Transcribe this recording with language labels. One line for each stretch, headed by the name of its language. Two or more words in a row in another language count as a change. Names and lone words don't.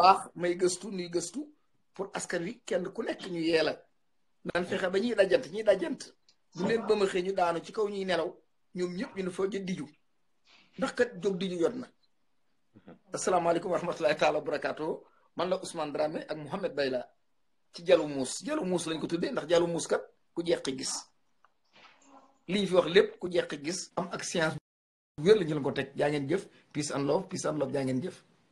Wolof: bu baax may nuy gëstu pour askan wi kenn ku nekk ñu yeela naan fexe ba ñuy dajant bu leen ba ma xëy ñu daanu ci kaw ñuy nelaw ñoom ñëpp ñu ne fa jë diju ndax kat jóg diju jot na
Arabic: السلام عليكم ورحمة الله تعالى وبركاته
Wolof: man la Ousmane Dramé ak Mouhamed Bayla ci jalu muus lañ ko tuddee ndax jalu muus kat ku jeqi gis li ñu fi wax lépp ku jeqi gis am ak science bu wér la ñu leen ko teg jaa ngeen jëf
English: peace and love
Wolof: jaa ngeen jëf